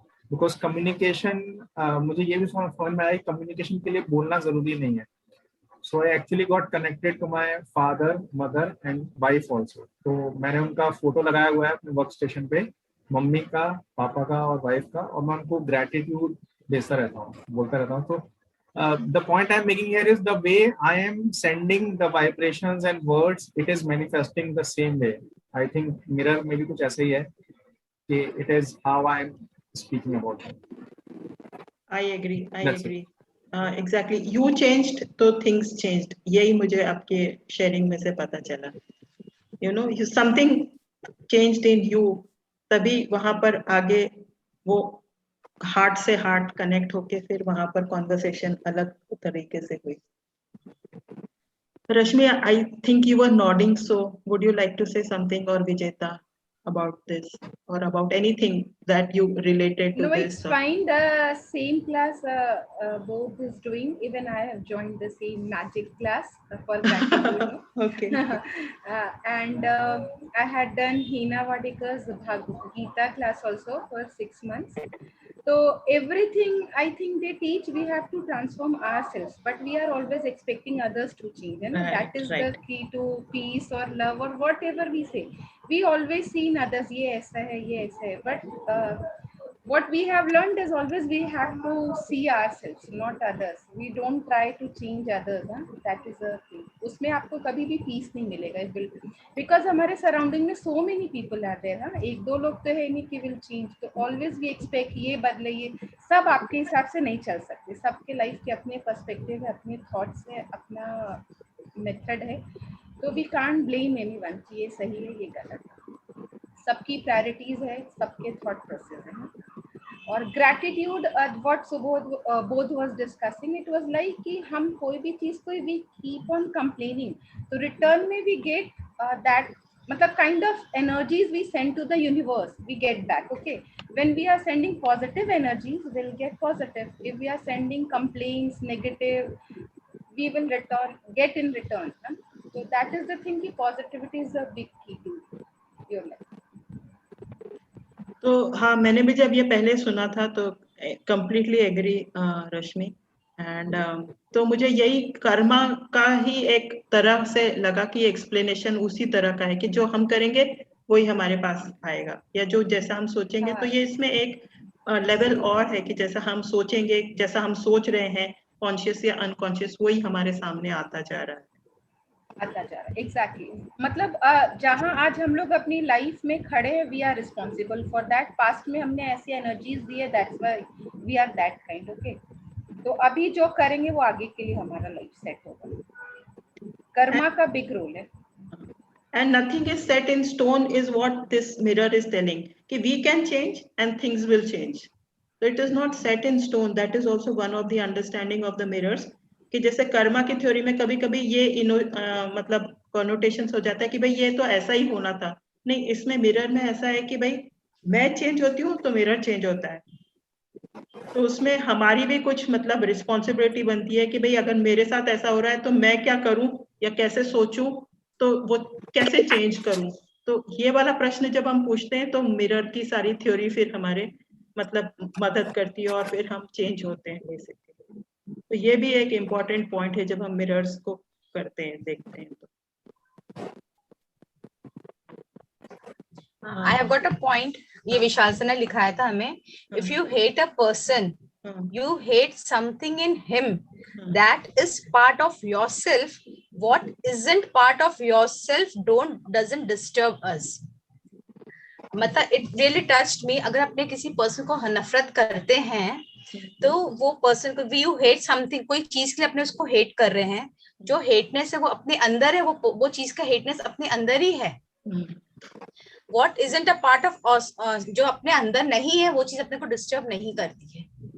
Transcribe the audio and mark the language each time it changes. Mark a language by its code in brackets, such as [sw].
[hi] Because communication, मुझे ये भी समझ में आया, कम्युनिकेशन के लिए बोलना जरूरी नहीं है। [en] So I actually got connected to my father, mother and wife also. [hi] तो मैंने उनका फोटो लगाया हुआ है अपने वर्क स्टेशन पे, मम्मी का, पापा का और वाइफ का। और मैं उनको ग्रेटिट्यूड देता रहता हूँ, बोलता रहता हूँ। [en] तो the point I'm making here is the way I am sending the vibrations and words, it is manifesting the same way. I think mirror [hi] में भी कुछ ऐसा ही है कि [en] it is how I'm speaking about it. I agree. That's it. Exactly. You changed, तो things changed. [hi] यही मुझे आपके sharing में से पता चला. [en] You know, something changed in you. [hi] तभी वहां पर आगे वो हार्ट से हार्ट कनेक्ट होके फिर वहां पर कॉन्वर्सेशन अलग तरीके से हुई। [en] Rashmi, I think you were nodding, so would you like to say something, or Vijeta, about this or about anything that you related to No, this? it's fine. The same class both is doing. Even I have joined the same magic class for gratitude. Okay. And I had done Hina Vadikar's Bhagavad Gita class also for 6 months. So everything I think they teach, we have to transform ourselves, but we are always expecting others to change. And that is the key to peace or love or whatever we say. We always see in others, [hi] ye aisa hai, ye aisa hai. [en] But what we have learned is always we have to see ourselves, not others. We don't try to change others. That is a thing. [hi] उसमें आपको कभी भी peace नहीं मिलेगा, बिल्कुल. [en] Because हमारे surrounding में so many people are there. [hi] हाँ, 1-2 लोग तो है नहीं कि [en] will change. [hi] तो [en] always we expect [hi] ये बदले, ये सब आपके हिसाब से नहीं चल सकते. सबके life के अपने perspective है, अपने thoughts है, अपना method है. तो [en] we can't blame anyone [hi] कि ये सही है, ये गलत है. सबकी प्रायोरिटीज है, सबके थॉट प्रोसेस है. [en] और gratitude, what Bodh was discussing, it was like [hi] कि हम कोई भी चीज को [en] We keep on complaining, तो return में we get that, मतलब kind of energies we send to the universe, we get back. Okay, when we are sending positive energies, we will get positive. If we are sending complaints, negative, we will get in return. So that is the thing, कि positivity is a big key to your life. [hi] तो हाँ, मैंने भी जब ये पहले सुना था तो [en] completely agree, [hi] रश्मि. एंड तो मुझे यही कर्मा का ही एक तरह से लगा कि एक्सप्लेनेशन उसी तरह का है कि जो हम करेंगे वही हमारे पास आएगा, या जो जैसा हम सोचेंगे. तो ये इसमें एक लेवल और है कि जैसा हम सोचेंगे, जैसा हम सोच रहे हैं, कॉन्शियस या अनकॉन्शियस, वही हमारे सामने आता जा रहा है. [en] Exactly. [hi] मतलब जहां आज हम लोग अपनी लाइफ में खड़े हैं, [en] We are responsible for that. [hi] Past में हमने ऐसी एनर्जीज दी है, [en] That's why we are that kind. [hi] Okay, तो अभी जो करेंगे वो आगे के लिए हमारा लाइफ सेट होगा. कर्मा का बिग रोल है. [en] And nothing is set in stone is what this mirror is telling, कि we can change and things will change. So it is not set in stone. That is also one of the understanding of the mirrors. [hi] कि जैसे कर्मा की theory में कभी कभी ये मतलब connotations हो जाता है कि भाई ये तो ऐसा ही होना था. नहीं, इसमें मिरर में ऐसा है कि भाई मैं चेंज होती हूँ तो मिरर चेंज होता है. तो उसमें हमारी भी कुछ मतलब रिस्पॉन्सिबिलिटी बनती है कि भाई अगर मेरे साथ ऐसा हो रहा है तो मैं क्या करूं या कैसे सोचूं, तो वो कैसे चेंज करूं। तो ये वाला प्रश्न जब हम पूछते हैं तो मिरर की सारी थ्योरी फिर हमारे मतलब मदद करती है और फिर हम चेंज होते हैं बेसिकली। तो ये भी एक इम्पॉर्टेंट पॉइंट है जब हम मिरर्स को करते हैं, देखते हैं तो। [en] I have got a point. [hi] ये विशाल से ने लिखाया था हमें, [en] if you hate a person, you hate something in him that is part of yourself. What isn't part of yourself doesn't disturb us. मतलब it really touched me. [hi] अगर अपने किसी पर्सन को नफरत करते हैं तो वो पर्सन को [en] you hate something, [hi] कोई चीज के लिए अपने उसको हेट कर रहे हैं, जो हेटनेस है वो अपने अंदर है, वो चीज का हेटनेस अपने अंदर ही है। [en] What isn't a part of us, [hi] जो अपने अंदर नहीं है वो चीज अपने को डिस्टर्ब नहीं करती है।